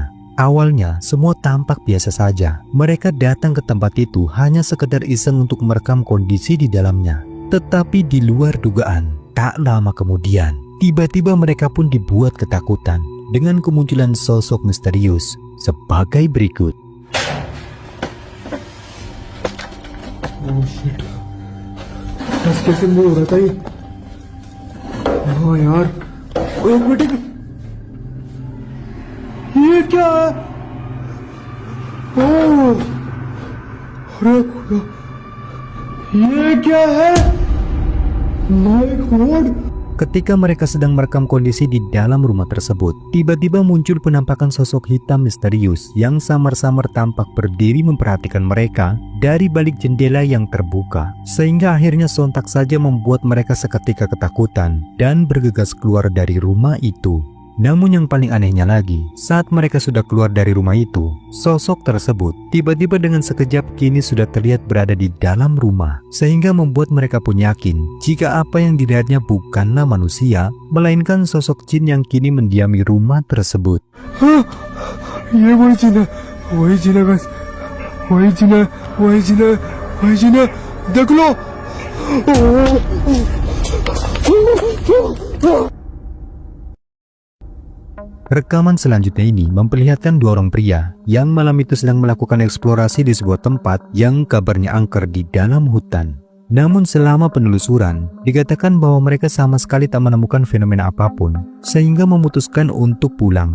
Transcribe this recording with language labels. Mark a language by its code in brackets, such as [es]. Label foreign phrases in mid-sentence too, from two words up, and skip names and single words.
[id] Awalnya semua tampak biasa saja. Mereka datang ke tempat itu hanya sekedar iseng untuk merekam kondisi di dalamnya. Tetapi di luar dugaan, tak lama kemudian, tiba-tiba mereka pun dibuat ketakutan dengan kemunculan sosok misterius sebagai berikut. [en] Oh shit. [hi] बस कैसे मूव हो रहा था ये? हाँ यार, एक मिनट, ये क्या है? ओह, अरे खुदा, ये क्या है? [en] My God. [id] Ketika mereka sedang merekam kondisi di dalam rumah tersebut, tiba-tiba muncul penampakan sosok hitam misterius yang samar-samar tampak berdiri memperhatikan mereka dari balik jendela yang terbuka, sehingga akhirnya sontak saja membuat mereka seketika ketakutan dan bergegas keluar dari rumah itu. Namun yang paling anehnya lagi, saat mereka sudah keluar dari rumah itu, sosok tersebut tiba-tiba dengan sekejap kini sudah terlihat berada di dalam rumah, sehingga membuat mereka pun yakin jika apa yang dilihatnya bukanlah manusia, melainkan sosok jin yang kini mendiami rumah tersebut. [hi] ये वही जीना बस, वही जीना, देख लो. [id] Rekaman selanjutnya ini memperlihatkan dua orang pria yang malam itu sedang melakukan eksplorasi di sebuah tempat yang kabarnya angker di dalam hutan. Namun selama penelusuran, dikatakan bahwa mereka sama sekali tak menemukan fenomena apapun, sehingga memutuskan untuk pulang.